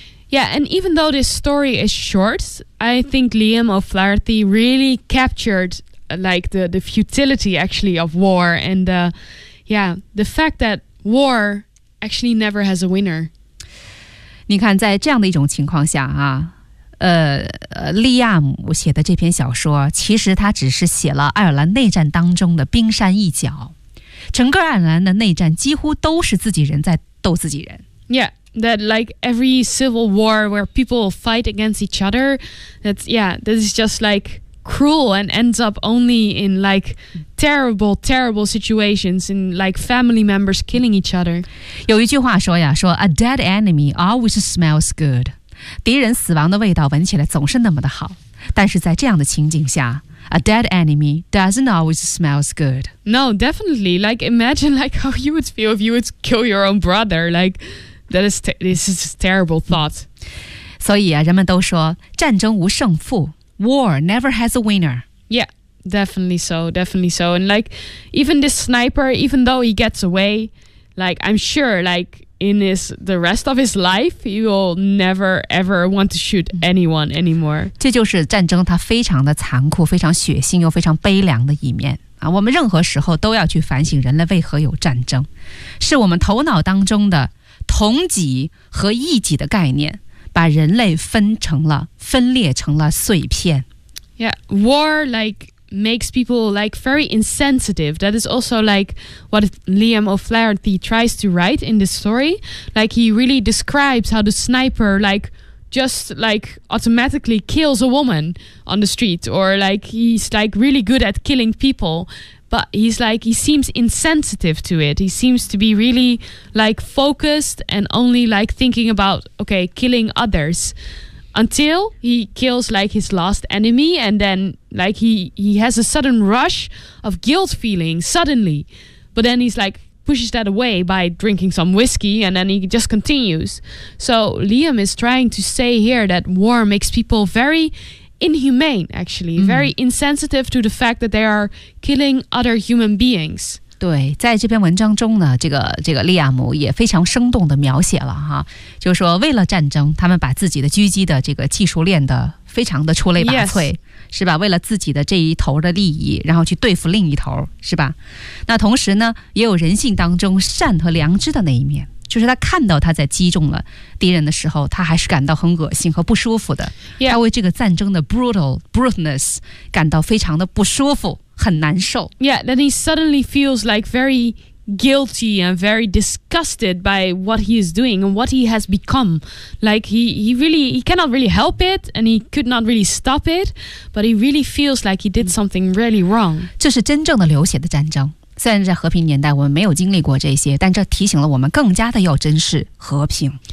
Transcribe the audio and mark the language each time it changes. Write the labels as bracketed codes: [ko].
[en] Yeah, and even though this story is short, I think Liam O'Flaherty really captured, like, the futility, actually, of war and the... Yeah, the fact that war actually never has a winner. [zh] 你看在这样的一种情况下啊，利亚姆写的这篇小说其实他只是写了爱尔兰内战当中的冰山一角，整个爱尔兰的内战几乎都是自己人在斗自己人。 [en] Yeah, that like every civil war where people fight against each other, that is just like cruel and ends up only in like terrible, terrible situations in like family members killing each other. [zh] 有一句话说呀，说 [en] a dead enemy always smells good. [zh] 敌人死亡的味道闻起来总是那么的好。但是在这样的情景下， [en] a dead enemy doesn't always smells good. No, definitely. Like imagine like how you would feel if you would kill your own brother. Like that is this is a terrible thought. [zh] 所以啊，人们都说战争无胜负。 [en] War never has a winner. Yeah, definitely so, definitely so. And like, even this sniper, even though he gets away, like, I'm sure, like, in his, the rest of his life, he will never, ever want to shoot anyone anymore. [zh] 这就是战争它非常的残酷，非常血腥，又非常悲凉的一面。啊，我们任何时候都要去反省人类为何有战争，是我们头脑当中的同己和异己的概念。把人类分成了分裂成了碎片。 [en] Yeah, war like makes people like very insensitive. That is also like what Liam O'Flaherty tries to write in this story. Like he really describes how the sniper like just like automatically kills a woman on the street, or like he's like really good at killing people, but he's like he seems insensitive to it. He seems to be really like focused and only like thinking about okay killing others until he kills like his last enemy, and then like he has a sudden rush of guilt feeling suddenly, but then he's likepushes that away by drinking some whiskey, and then he just continues. So Liam is trying to say here that war makes people very inhumane, actually,very insensitive to the fact that they are killing other human beings. [zh] 对，在这篇文章中呢，这个利亚姆也非常生动地描写了哈，就是说为了战争，他们把自己的狙击的这个技术练得非常的出类拔萃。 [en] Yes. [zh] 是吧，为了自己的这一头的利益，然后去对付另一头，是吧？那同时呢，也有人性当中善和良知的那一面，就是他看到他在击中了敌人的时候，他还是感到很恶心和不舒服的。 [en] Yeah. [zh] 他为这个战争的 brutalness 感到非常的不舒服，很难受。 [en] Yeah, then he suddenly feels like very guilty and very disgusted by what he is doing and what he has become. Like he cannot really help it, and he could not really stop it, but he really feels like he did something really wrong. [zh] 这是真正的流血的战争。虽然在和平年代我们没有经历过这些，但这提醒了我们更加的要珍视和平。